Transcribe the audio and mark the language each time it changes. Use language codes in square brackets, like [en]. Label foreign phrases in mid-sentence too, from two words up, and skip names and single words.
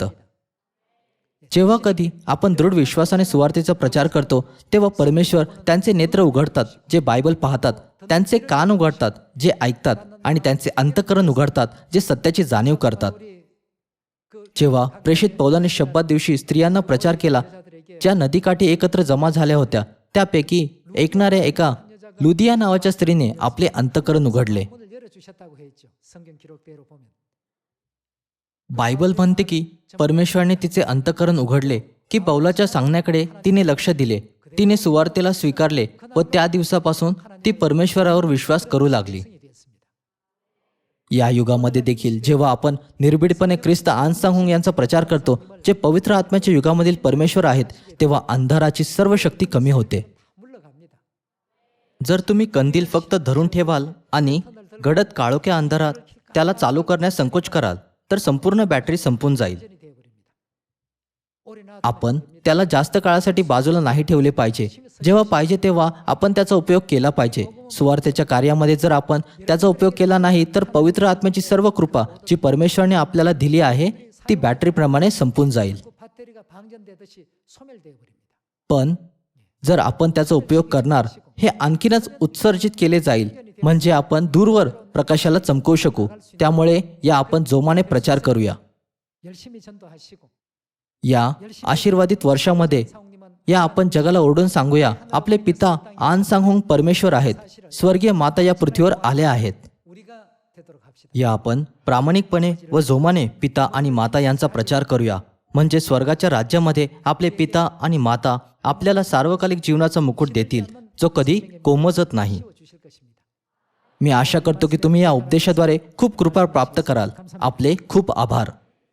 [mr] जेव्हा कधी आपण दृढ विश्वासाने सुवार्तेचा प्रचार करतो, तेव्हा परमेश्वर त्यांचे नेत्र उघडतात जे बायबल पाहतात, त्यांचे कान उघडतात जे ऐकतात, आणि त्यांचे अंतःकरण उघडतात जे सत्याची जाणीव करतात. जेव्हा प्रेषित पौलाने शब्दात दिवशी स्त्रियांना प्रचार केला, ज्या नदीकाठी एकत्र जमा झाल्या होत्या, त्यापैकी ऐकणाऱ्या एका लुदिया नावाच्या स्त्रीने आपले अंतःकरण उघडले. [ko] 문을 열어주셨다고 했죠. 성경 기록대로 보면. [mr] बायबल म्हणते की परमेश्वराने तिचे अंतःकरण उघडले की पौलाच्या सांगण्याकडे तिने लक्ष दिले. तिने सुवार्तेला स्वीकारले व त्या दिवसापासून ती परमेश्वरावर विश्वास करू लागली. [ko] 성이 되었습니다. [mr] या युगामध्ये देखील जेव्हा आपण निर्भीडपणे ख्रिस्त आनसांग यांचा प्रचार करतो, जे पवित्र आत्म्याच्या युगामधील परमेश्वर आहेत, तेव्हा अंधाराची सर्व शक्ती कमी होते. [ko] 물러갑니다. [mr] जर तुम्ही कंदील फक्त धरून ठेवाल आणि गडद काळोख्या अंधारात त्याला चालू करण्यास संकोच कराल, तर संपूर्ण बॅटरी संपून जाईल. [ko] 전이 되어버립니다. 오래 놔두면 [mr] आपण त्याला जास्त काळासाठी बाजूला नाही ठेवले पाहिजे. जेव्हा पाहिजे तेव्हा आपण त्याचा उपयोग केला पाहिजे. सुवार्तेच्या कार्यामध्ये जर आपण त्याचा उपयोग केला नाही, तर पवित्र आत्म्याची सर्व कृपा जी परमेश्वराने आपल्याला दिली आहे, ती बॅटरीप्रमाणे संपून जाईल. [ko] 그 배터리가 방전되듯이 소멸되어버립니다. [mr] पण जर आपण त्याचा उपयोग करणार, हे आणखीनच उत्सर्जित केले जाईल, म्हणजे आपण दूरवर प्रकाशाला चमकवू शकू. त्यामुळे या आपण जोमाने प्रचार करूया. [ko] 열심히 전도하시고 [mr] या आशीर्वादित वर्षामध्ये [ko] 사옥님은 [mr] या आपण जगाला ओरडून सांगूया, आपले पिता आन सांग परमेश्वर आहेत, स्वर्गीय माता या पृथ्वीवर आल्या आहेत. [ko] 우리가 되도록 합시다. [mr] या आपण प्रामाणिकपणे व जोमाने पिता आणि माता यांचा प्रचार करूया, म्हणजे स्वर्गाच्या राज्यामध्ये आपले पिता आणि माता आपल्याला सार्वकालिक जीवनाचा मुकुट देतील, जो कधी कोमजत नाही. [ko] 주실 것입니다. [mr] मी आशा करतो की तुम्ही या उपदेशाद्वारे खूप कृपा प्राप्त कराल. आपले खूप आभार.